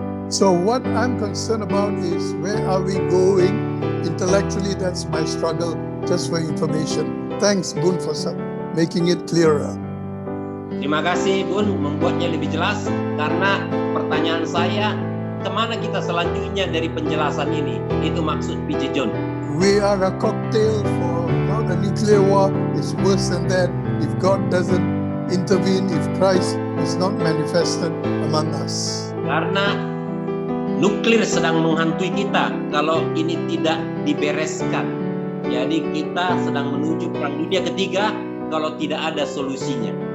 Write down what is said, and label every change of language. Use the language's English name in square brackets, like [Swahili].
[English] So what I'm concerned about is where are we going intellectually? That's my struggle, just for information. Thanks Bun for making it clearer. [Indonesian] Terima kasih Bun, membuatnya lebih jelas. Karena pertanyaan saya, kemana kita selanjutnya dari penjelasan ini? Itu maksud PJ John. [English] We are a cocktail for not a nuclear war. It's worse than that if God doesn't intervene, if Christ is not manifested among us. [Indonesian] Karena nuklir sedang menghantui kita kalau ini tidak dibereskan. Jadi kita sedang menuju perang dunia ketiga kalau tidak ada solusinya.